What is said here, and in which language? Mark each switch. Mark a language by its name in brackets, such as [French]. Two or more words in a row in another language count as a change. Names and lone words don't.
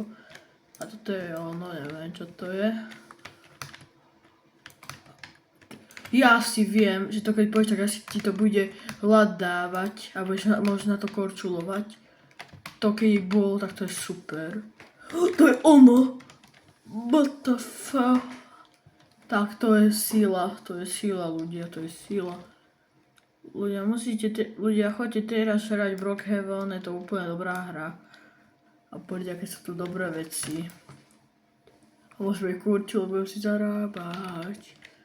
[Slovak] A toto je ono, neviem čo to je. Ja si viem, že to keď pôjdeš, tak asi ti to bude hlad dávať a budeš možno na to korčulovať. To keď bolo, tak to je super. To je ono! [English] What the fuck? [Slovak] Tak to je sila ľudia, to je sila. Ľudia, choďte teraz hrať Brookhaven, je to úplne dobrá hra. A poďte, aké sú tu dobré veci. A môžeme kurčiť, lebo budem si zarábať.